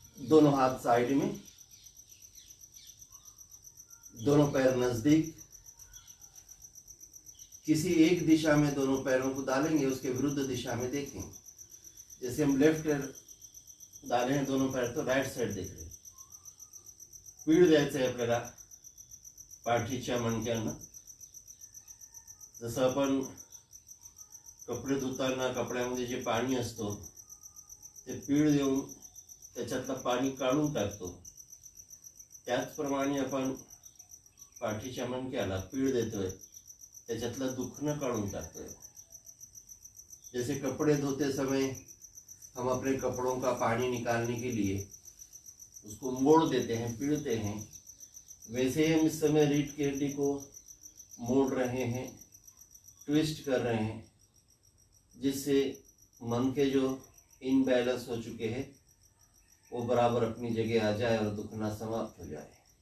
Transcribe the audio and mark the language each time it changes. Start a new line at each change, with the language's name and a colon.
Hindi: दोनों हाथ साइड में, दोनों पैर नजदीक। किसी एक दिशा में दोनों पैरों को डालेंगे, उसके विरुद्ध दिशा में देखेंगे। जैसे हम लेफ्ट डाले हैं दोनों पैर, तो राइट साइड देख रहे हैं।
Marathi: पीठ द्यायचं आहे आपल्याला पाठीच्या मणक्यांना। जसं आपण कपडे धुताना कपड्यामध्ये जे पाणी असतो ते पीळ देऊन त्याच्यातलं पाणी काढून टाकतो, त्याचप्रमाणे आपण पाठीच्या मणक्याला पीळ देतोय, त्याच्यातलं दुखणं काढून टाकतोय।
Hindi: जैसे कपड़े धोते समय हम अपने कपड़ों का पानी निकालने के लिए उसको मोड़ देते हैं, पीड़ते हैं, वैसे ही हम इस समय रीढ़ की हड्डी को मोड़ रहे हैं, ट्विस्ट कर रहे हैं, जिससे मन के जो इनबैलेंस हो चुके हैं वो बराबर अपनी जगह आ जाए और दुखना समाप्त हो जाए।